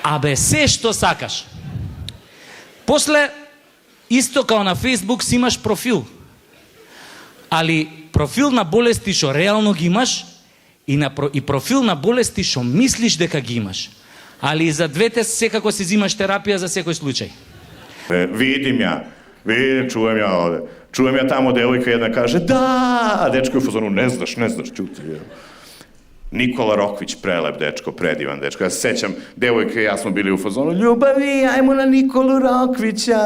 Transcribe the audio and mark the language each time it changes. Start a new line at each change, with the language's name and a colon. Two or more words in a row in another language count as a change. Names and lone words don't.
Macedonian: Абе, се што сакаш. После, исто као на Facebook си имаш профил. Али профил на болести што реално ги имаш и профил на болести што мислиш дека ги имаш. Али и за двете секако си взимаш терапија за секој случај.
Serbian: Vidim, čujem ja ovde. Čujem ja tamo, devojka jedna kaže, da, a dečko je u fazonu, ne znaš, čuti. Nikola Rokvić, prelep dečko, predivan dečko. Ja se sećam, devojka i ja smo bili u fazonu, ljubavi, ajmo na Nikolu Rokvića.